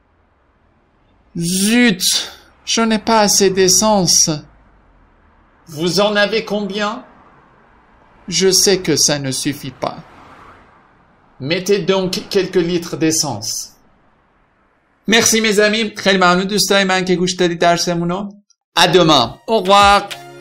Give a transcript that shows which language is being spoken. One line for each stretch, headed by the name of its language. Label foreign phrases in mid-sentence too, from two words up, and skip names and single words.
French: Zut! Je n'ai pas assez d'essence. Vous en avez combien? Je sais que ça ne suffit pas. Mettez donc quelques litres d'essence. مرسی mes amis.
Persian: خیلی ممنون دوستای من که گوش دادید درسمونو.
French: À demain. Au revoir.